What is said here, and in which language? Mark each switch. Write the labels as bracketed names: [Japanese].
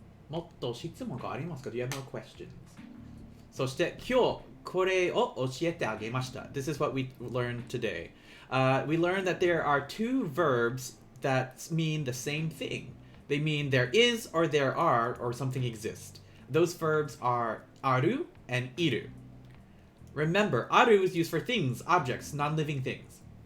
[English] Do you have more questions? [Japanese] そして今日これを教えてあげました. [English] This is what we learned today. We learned that there are two verbs that mean the same thing. They mean there is or there are or something exists. Those verbs are aru and iru. Remember, aru is used for things, objects, non-living things.